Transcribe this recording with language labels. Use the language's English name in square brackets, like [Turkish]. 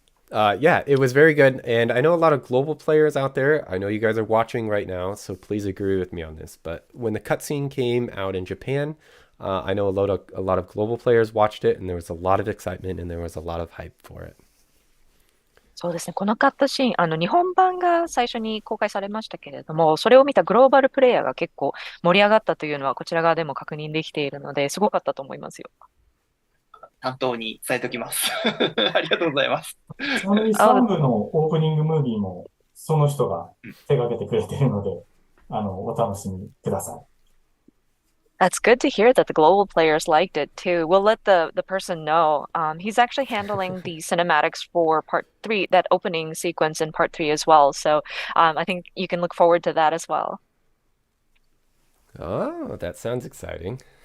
[English] Yeah, it was very good. And I know a lot of global players out there. I know you guys are watching right now, so please agree with me on this. But when the cutscene came out in Japan, I know a lot of global players watched it, and there was a lot of excitement and there was a lot of hype for it. [Japanese] そうですね。このカットシーン、日本版が最初に公開されましたけれども、それを見たグローバルプレイヤーが結構盛り上がったというのはこちら側でも確認できているので、すごかったと思いますよ。担当に伝えておきます。ありがとうございます。ちなみに3部のオープニングムービーもその人が手掛けてくれているので、お楽しみください。 [English] That's good to hear that the global players liked it too. We'll let the person know. He's actually handling the cinematics for part 3, that opening sequence in part 3 as well. So I think you can look forward to that as well. Oh, that sounds exciting.